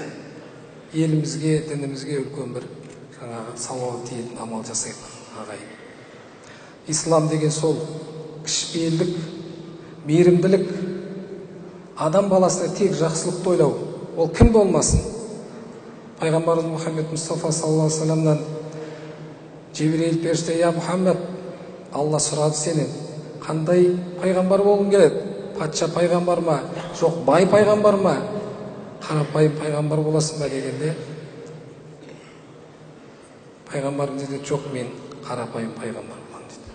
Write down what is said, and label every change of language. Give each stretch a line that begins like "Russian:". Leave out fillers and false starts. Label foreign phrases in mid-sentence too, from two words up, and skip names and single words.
Kazakh: Елімізге, дінімізге үлкен бір сауап тиетін амал жасайық, ағайын. Ислам деген сол кішіпейілдік, мейірімділік, адам баласына тек жақсылықты ойлау. Ол кім болмасын? Пайғамбарымыз Мұхаммед Мұстафа
Arabic: صلى الله عليه وسلم
Kazakh: Жибрейіл періште: «Я Мұхаммед, Алла сұрады сенен, қандай пайғамбар болғың келеді? Патша пайғамбар ма, жоқ бай пайғамбар ма, қарапайым пайғамбар боласың ба?» дегенде, пайғамбарымыз деді: «Жоқ, мен қарапайым пайғамбар боламын» деді.